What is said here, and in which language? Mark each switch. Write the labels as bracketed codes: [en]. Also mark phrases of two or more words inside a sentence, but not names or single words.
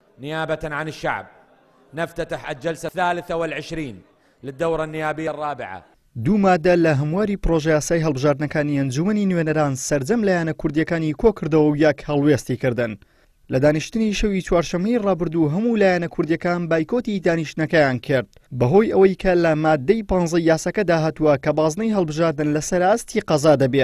[ar] نيابة عن الشعب نفتتح الجلسة 23 للدورة النيابية الرابعة. [ckb] دوو مادە لە هەمواری پرۆژە یاسای هەڵبژاردنەکانی ئەنجومەنی نوێنەران سەرجەم لایەنە کوردیەکانی کۆکردەوە و یەک هەڵوێستی کردن. لە دانیشتنی شەوی چوارشەمەی ڕابردوو هەموو لایەنە کوردیەکان بایکۆتی دانیشتنەکەیان کرد بەهۆی ئەوەی کە لە مادەی 15 یاساکەدا هاتووە کە بازنەی هەڵبژاردن لەسەر ئاستی قەزا دەبێت.